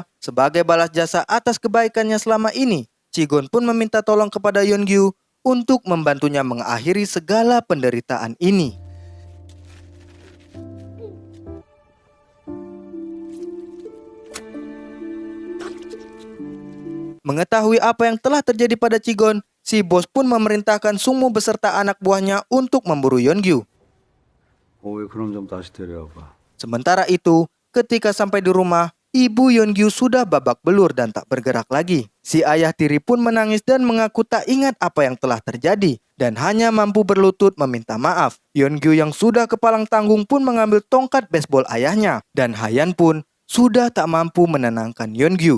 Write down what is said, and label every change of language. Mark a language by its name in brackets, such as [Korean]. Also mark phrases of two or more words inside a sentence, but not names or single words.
[Indonesian] Sebagai balas jasa atas kebaikannya selama ini, Chigon pun meminta tolong kepada Yeongju untuk membantunya mengakhiri segala penderitaan ini. Mengetahui apa yang telah terjadi pada Chigon, si bos pun memerintahkan Sungmu beserta anak buahnya untuk memburu Yeongju. [Korean] 왜 그럼 좀 다시 데려와봐. [Indonesian] Sementara itu, ketika sampai di rumah, ibu Yeongju sudah babak belur dan tak bergerak lagi. Si ayah tiri pun menangis dan mengaku tak ingat apa yang telah terjadi dan hanya mampu berlutut meminta maaf. Yeongju yang sudah kepalang tanggung pun mengambil tongkat baseball ayahnya dan Hayan pun sudah tak mampu menenangkan Yeongju.